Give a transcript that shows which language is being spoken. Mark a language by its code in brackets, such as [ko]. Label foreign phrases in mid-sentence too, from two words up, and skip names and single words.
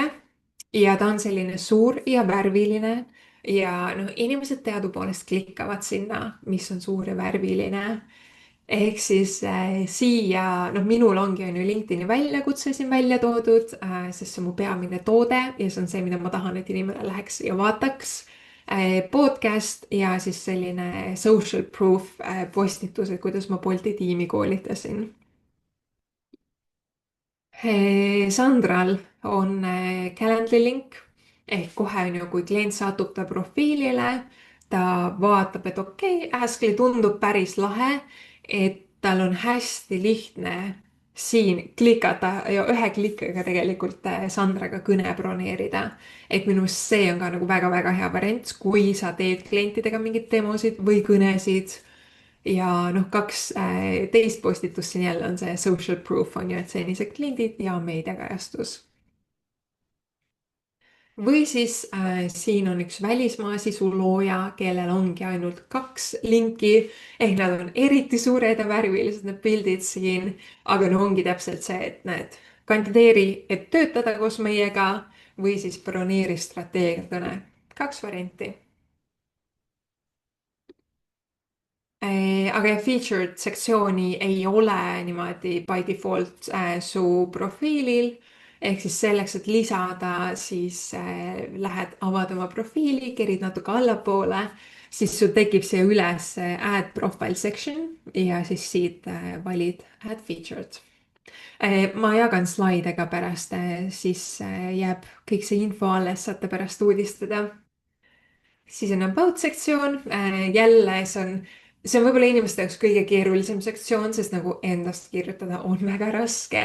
[et] ja ta on selline suur ja värviline ja noh, inimesed teadupoolest klikkavad sinna, mis on suur ja värviline. ehk siis siia, noh, minul ongi on ju LinkedIni väljakutse siin välja toodud, sest see on mu peamine toode ja see on see, mida ma tahan, et inimene läheks ja vaataks. Podcast ja siis selline [en] social proof [et] postitus, et kuidas ma Bolti tiimi koolitasin. Sandral on Calendly link ehk kohe on ju, kui klient satub ta profiilile, ta vaatab, et okei, Askly tundub päris lahe, et tal on hästi lihtne siin klikata ja ühe klikiga tegelikult Sandraga kõne broneerida. et minu arust see on ka nagu väga-väga hea variant, kui sa teed klientidega mingeid demosid või kõnesid ja noh, kaks teist postitust siin jälle on see [en] social proof [et] on ju, et senised kliendid ja meediakajastus. või siis siin on üks välismaa sisulooja, kellel ongi ainult kaks linki ehk nad on eriti suured ja värvilised, need pildid siin, aga no ongi täpselt see, et näed, kandideeri, et töötada koos meiega või siis broneeri strateegiakõne. kaks varianti. Aga jah, featured sektsiooni ei ole niimoodi [en] by default [et] su profiilil. ehk siis selleks, et lisada, siis lähed, avad oma profiili, kerid natuke allapoole, siis sul tekib siia üles [en] add profile section [et] ja siis siit valid [en] add featured. [et] ma jagan slaide ka pärast, siis jääb kõik see info alles, saate pärast uudistada. siis on about sektsioon, jälle see on võib-olla inimeste jaoks kõige keerulisem sektsioon, sest nagu endast kirjutada on väga raske.